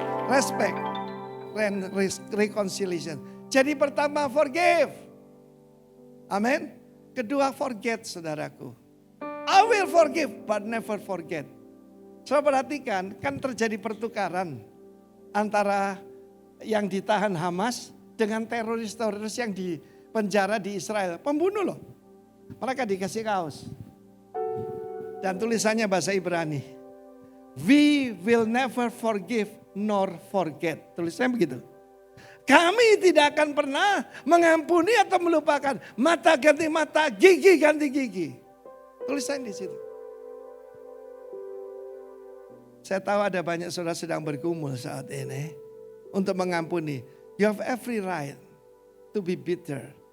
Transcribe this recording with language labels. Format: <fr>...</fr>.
<en>Respect and reconciliation.</en> <id>Jadi pertama forgive. Amin. Kedua forget, saudaraku.</id> <en>I will forgive but never forget.</en> <id>Saudara perhatikan, kan terjadi pertukaran antara yang ditahan Hamas dengan teroris-teroris yang di penjara di Israel. Pembunuh loh. Mereka dikasih kaos. Dan tulisannya bahasa Ibrani.</id> <en>We will never forgive nor forget. Tulisannya begitu.</en> <id>Kami tidak akan pernah mengampuni atau melupakan. Mata ganti mata, gigi ganti gigi. Tulisannya di situ. Saya tahu ada banyak saudara sedang bergumul saat ini untuk mengampuni.</id> <en>You have every right to be bitter.</en>